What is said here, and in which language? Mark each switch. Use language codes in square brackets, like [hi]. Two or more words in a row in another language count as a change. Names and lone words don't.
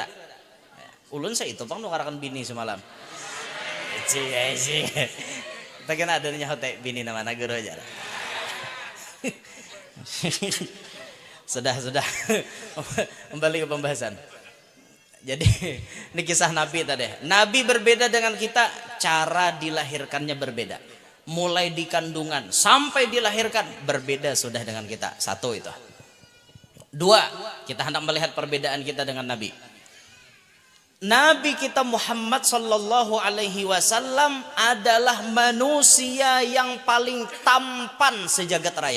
[bjn] Ulun saya itu bang nukarakan bini semalam. Cie. Tapi kan adanya hotel bini nama guru aja. [id] Sudah. Kembali ke pembahasan. Jadi ini kisah Nabi tadi. Nabi berbeda dengan kita, cara dilahirkannya berbeda. Mulai di kandungan sampai dilahirkan berbeda sudah dengan kita. Satu itu. Dua, kita hendak melihat perbedaan kita dengan Nabi. Nabi kita Muhammad [ar] صلى الله عليه وسلم [id] adalah manusia yang paling tampan sejagat raya.